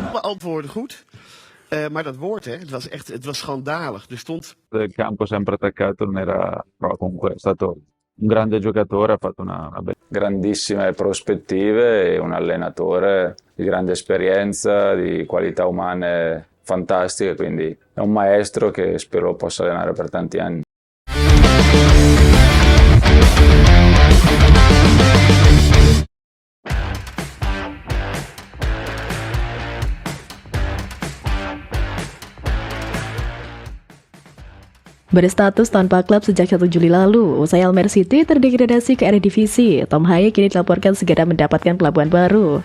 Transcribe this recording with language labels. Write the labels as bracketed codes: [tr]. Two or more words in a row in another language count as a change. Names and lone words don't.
[nl] antwoorden goed. Maar dat woord, het was schandalig. Er stond... [it] Del campo sempre attaccato non era, però comunque è stato un grande giocatore, ha fatto grandissime prospettive e un allenatore di grande esperienza, di qualità umane fantastiche, quindi è un maestro che spero possa allenare per tanti anni. [id] Berstatus tanpa klub sejak 1 Juli lalu, usai Almer City terdegradasi ke Eredivisie, Tom Haye kini dilaporkan segera mendapatkan pelabuhan baru.